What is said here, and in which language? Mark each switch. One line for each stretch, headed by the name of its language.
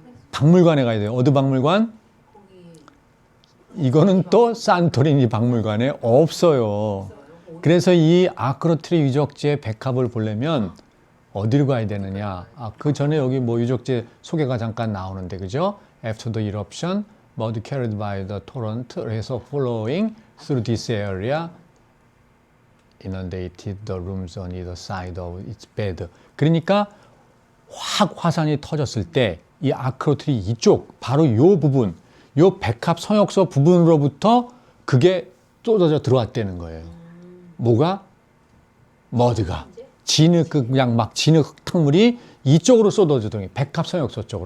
Korean: 박물관에 가야 돼요. 어디 박물관? 이거는 또 산토리니 박물관에 없어요. 그래서 이 아크로트리 유적지의 백합을 보려면 어디로 가야 되느냐? 그 전에 여기 뭐 유적지 소개가 잠깐 나오는데, 그죠?
English: After the eruption, mud carried by the torrent
Korean: 해서
English: flowing through this area inundated the rooms on either side of its bed.
Korean: 그러니까 확 화산이 터졌을 때 이 아크로트리 이쪽, 바로 요 부분, 요 백합 성역서 부분으로부터 그게 쏟아져 들어왔다는 거예요. 뭐가? 머드가. 그냥 막 진흙 흙탕물이 이쪽으로 쏟아지더니 백합 성역서 쪽으로.